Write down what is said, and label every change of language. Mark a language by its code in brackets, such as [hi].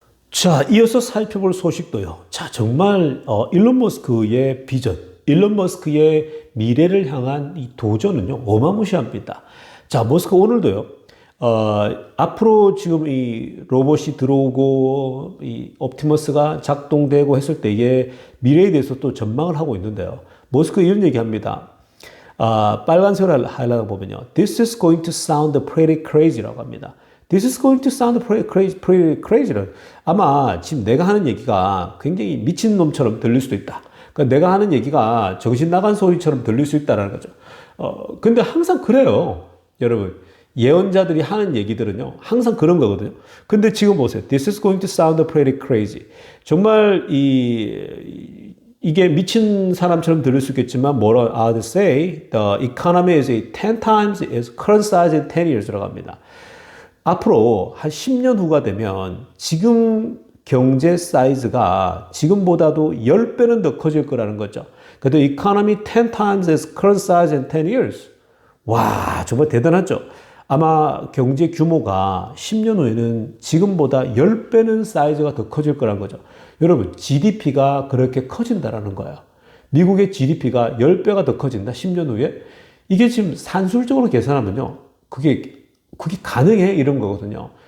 [ko] 자, 이어서 살펴볼 소식도요. 자, 정말 일론 머스크의 비전, 일론 머스크의 미래를 향한 이 도전은요. 어마무시합니다. 자, 머스크 오늘도요. 앞으로 지금 이 로봇이 들어오고 이 옵티머스가 작동되고 했을 때의 미래에 대해서 또 전망을 하고 있는데요. 머스크 이런 얘기합니다. 빨간색을 하려고 보면요. [en] This is going to sound pretty crazy [ko] 라고 합니다. [en] This is going to sound pretty crazy [ko] 는 아마 지금 내가 하는 얘기가 굉장히 미친놈처럼 들릴 수도 있다. 그러니까 내가 하는 얘기가 정신 나간 소리처럼 들릴 수 있다는 거죠. 근데 항상 그래요. 여러분. 예언자들이 하는 얘기들은요, 항상 그런 거거든요. 근데 지금 보세요. [en] This is going to sound pretty crazy. [ko] 정말 이게 미친 사람처럼 들릴 수 있겠지만, [en] they say the economy is 10 times its current size in 10 years [ko] 라고 합니다. 앞으로 한 10년 후가 되면 지금 경제 사이즈가 지금보다도 10배는 더 커질 거라는 거죠. 그래도 [en] economy 10 times its current size in 10 years. [ko] 와, 정말 대단하죠. 아마 경제 규모가 10년 후에는 지금보다 10배는 사이즈가 더 커질 거란 거죠. 여러분, GDP가 그렇게 커진다라는 거예요. 미국의 GDP가 10배가 더 커진다, 10년 후에. 이게 지금 산술적으로 계산하면요. 그게 가능해? 이런 거거든요.